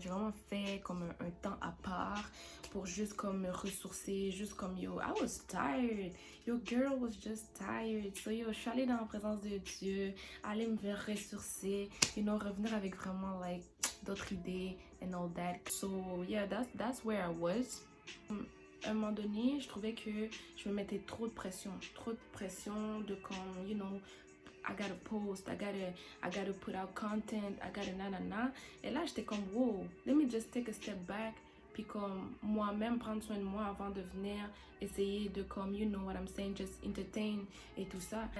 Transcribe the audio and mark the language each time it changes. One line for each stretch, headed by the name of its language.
French: J'ai vraiment fait comme un temps à part pour juste comme me ressourcer. Juste comme
English: yo, I was tired. Your girl was just tired.
French: So yo, je suis allée dans la présence de Dieu. Aller me faire ressourcer. You know, revenir avec vraiment like d'autres idées
English: and all that. So yeah, that's where I was.
French: À un moment donné, je trouvais que je me mettais trop de pression. Trop de pression de comme,
English: you know, I gotta post, I gotta put out content, I gotta na.
French: Et là, j'étais comme,
English: wow, let me just take a step back.
French: Puis comme moi-même prendre soin de moi avant de venir essayer de comme, you know what I'm saying,
English: just entertain
French: et tout ça.